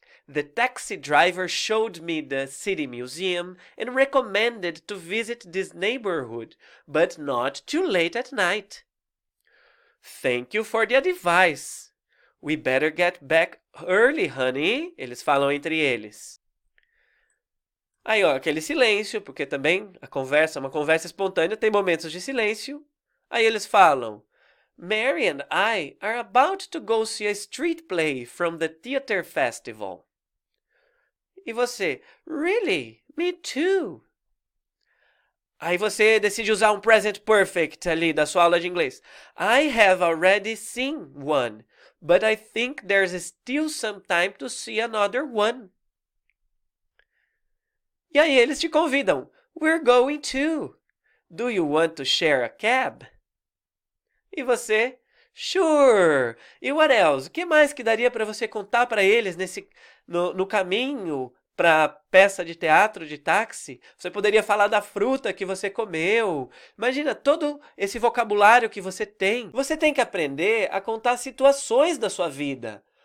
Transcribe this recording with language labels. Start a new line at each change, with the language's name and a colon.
English: The taxi driver showed me the city museum and recommended to visit this neighborhood, but not too late at night. Thank you for the advice. We better get back early, honey.
Portuguese: Eles falam entre eles. Aí, ó, aquele silêncio, porque também a conversa é uma conversa espontânea, tem momentos de silêncio. Aí eles falam,
English: Mary and I are about to go see a street play from the theater festival.
Portuguese: E você,
English: Really? Me too.
Portuguese: Aí você decide usar um present perfect ali da sua aula de inglês.
English: I have already seen one, but I think there's still some time to see another one.
Portuguese: E aí eles te convidam.
English: We're going to. Do you want to share a cab?
Portuguese: E você,
English: sure.
Portuguese: E
English: what else?
Portuguese: O que mais que daria para você contar para eles no caminho para a peça de teatro de táxi? Você poderia falar da fruta que você comeu. Imagina todo esse vocabulário que você tem. Você tem que aprender a contar situações da sua vida.